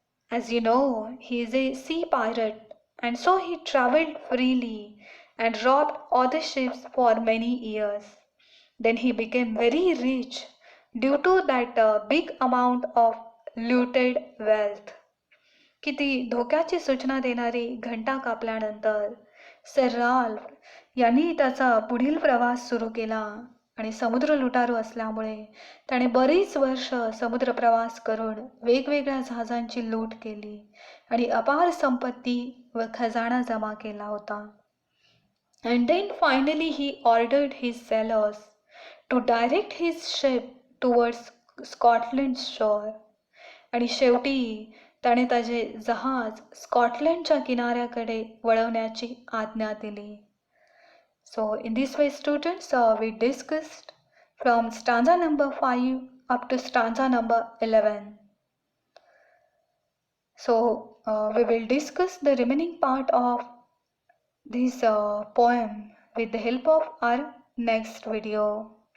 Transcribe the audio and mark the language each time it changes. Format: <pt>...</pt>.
<en>As you know, he is a sea pirate, and so he traveled freely and robbed other ships for many years. Then he became very rich due to that big amount of looted wealth.</en> <mr>किती धोक्याची सूचना देणारी घंटा कापल्यानंतर sir Ralph यांनी त्याचा पुढील प्रवास सुरू केला, आणि समुद्र लुटारू असल्यामुळे त्याने बरीच वर्ष समुद्र प्रवास करून वेगवेगळ्या जहाजांची लूट केली आणि अपार संपत्ती व खजाना जमा केला होता.</mr> <en>And then finally he ordered his sailors to direct his ship towards Scotland's shore.</en> <mr>आणि शेवटी त्याने त्याचे जहाज स्कॉटलंडच्या किनाऱ्याकडे वळवण्याची आज्ञा दिली.</mr> <en>So in this way students, we discussed from stanza number 5 up to stanza number 11. So we will discuss the remaining part of this poem with the help of our next video.</en>